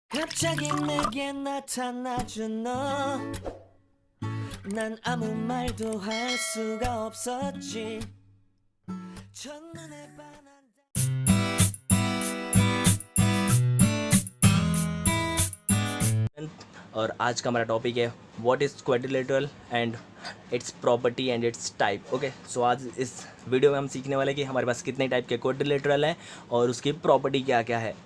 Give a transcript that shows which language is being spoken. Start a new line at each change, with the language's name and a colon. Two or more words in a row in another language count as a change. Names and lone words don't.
Korean: 갑자기 내게 나타나준 너, 난 아무 말도 할 수가 없었지. 첫눈에 반한
Hindi: और आज का हमारा टॉपिक है
English: what is quadrilateral and its property and its type. okay, so
Hindi: आज इस वीडियो में हम सीखने वाले हैं कि हमारे पास कितने टाइप के क्वाड्रिलेटरल हैं और उसकी प्रॉपर्टी क्या क्या है।